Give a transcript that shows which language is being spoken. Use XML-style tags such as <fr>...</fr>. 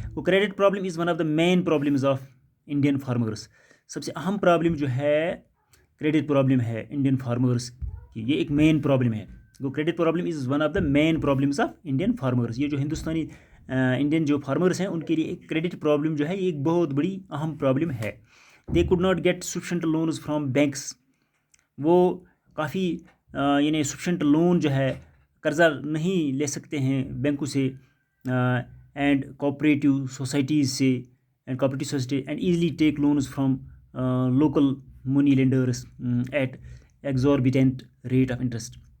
<en>وہ credit problem is one of the main problems of Indian farmers.</en> <ur>سب سے اہم problem جو ہے کریڈٹ پرابلم ہے انڈین فارمرس کی, یہ ایک مین پرابلم ہے.</ur> <en>وہ credit problem is one of the main problems of Indian farmers.</en> <ur>یہ جو ہندوستانی انڈین جو فارمرس ہیں ان کے لیے ایک کریڈٹ پرابلم جو ہے یہ ایک بہت بڑی اہم پرابلم ہے.</ur> <en>They could not get sufficient loans from banks.</en> <ur>وہ کافی یعنی سفیشینٹ لون جو ہے قرضہ نہیں لے سکتے ہیں بینکوں سے</ur> <en>And cooperative societies سے and easily take loans from local money lenders at exorbitant rate of interest.</en>